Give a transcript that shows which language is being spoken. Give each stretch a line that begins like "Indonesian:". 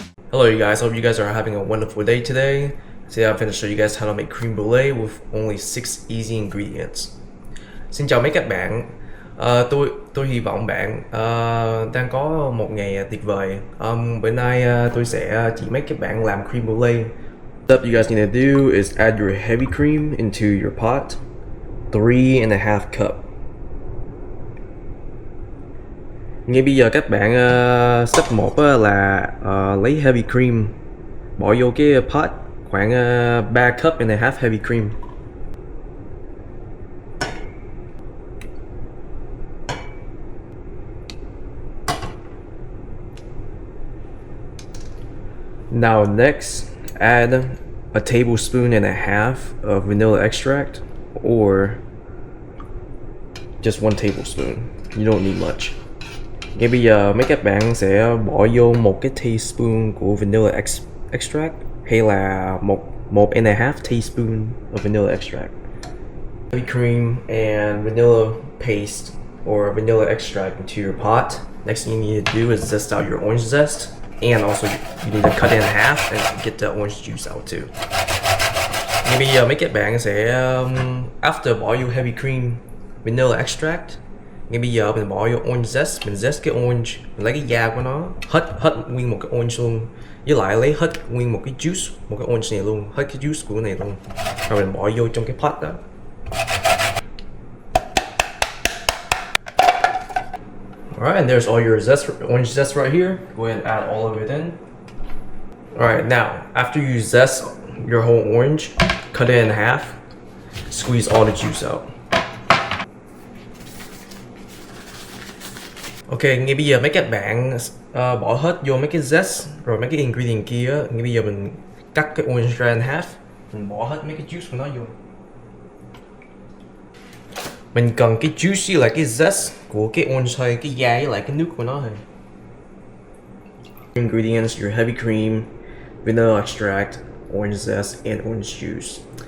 English: Hello you guys, hope you guys are having a wonderful day today. Today I'm going to show you guys how to make creme brulee with only 6 easy ingredients.
Vietnamese: Xin chào mấy các bạn. Tôi hy vọng bạn đang có một ngày tuyệt vời. Bữa nay tôi sẽ chỉ make các bạn làm creme brulee.
English: What you guys need to do is add your heavy cream into your pot. 3.5 cup.
Vietnamese: Ngay bây giờ các bạn step 1 là lấy heavy cream bỏ vô cái pot khoảng 3 cup
English: and a half heavy cream. Now next, add a tablespoon and a half of vanilla extract or just 1 tablespoon. You don't need much.
Vietnamese: Ngay bây giờ mấy các bạn sẽ bỏ vô một cái teaspoon của vanilla extract hay là một
English: and a half teaspoon of vanilla extract. Heavy cream and vanilla paste or vanilla extract into your pot. Next thing you need to do is zest out your orange zest, and also you need to cut it in half and get the orange juice out too.
Vietnamese: Ngay bây giờ mấy các bạn sẽ after bỏ vô heavy cream, vanilla extract, ngay bây giờ mình bỏ vô orange zest, mình zest cái orange, mình lấy cái da của nó, hết nguyên một cái orange luôn, với lại lấy hết nguyên một cái juice, một cái orange này luôn, hết cái juice của cái này luôn, rồi mình bỏ vô trong cái pot đó.
English: Alright, and there's all your zest, orange zest right here. Go ahead and add all of it in. Alright, now after you zest your whole orange, cut it in half, squeeze all the juice out.
Vietnamese: Ok, ngay bây giờ mấy các bạn bỏ hết vô mấy cái zest rồi mấy cái ingredient kia. Ngay bây giờ mình cắt cái orange ra in half, mình bỏ hết mấy cái juice của nó vô. Mình cần cái juice với lại cái zest của cái orange thôi, cái da với lại cái nước của nó thôi.
English: Ingredients: your heavy cream, vanilla extract, orange zest, and orange juice.